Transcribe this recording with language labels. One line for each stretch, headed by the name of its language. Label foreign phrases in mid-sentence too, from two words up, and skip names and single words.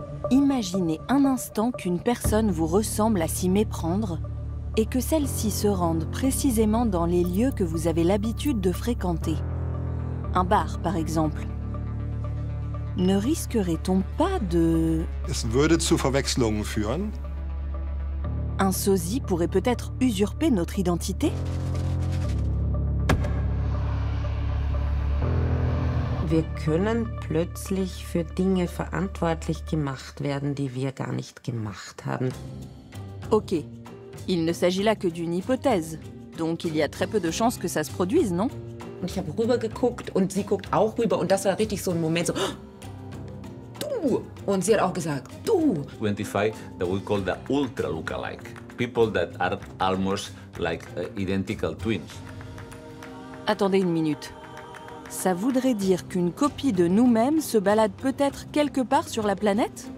French: Imaginez un instant qu'une personne vous ressemble à s'y méprendre et que celle-ci se rende précisément dans les lieux que vous avez l'habitude de fréquenter. Un bar, par exemple. Ne risquerait-on pas de...
German: Es würde zu Verwechslungen führen.
French: Un sosie pourrait peut-être usurper notre identité?
German: Wir können plötzlich für Dinge verantwortlich gemacht werden, die wir gar nicht gemacht haben.
French: Ok, il ne s'agit là que d'une hypothèse, donc il y a très peu de chances que ça se produise, non?
German: Und ich habe rüber geguckt und sie guckt auch rüber und das war richtig so ein Moment so, du! Und sie hat auch gesagt, du!
English: Identify that we call the ultra lookalike, people that are almost like identical twins.
French: Attendez une minute. Ça voudrait dire qu'une copie de nous-mêmes se balade peut-être quelque part sur la planète?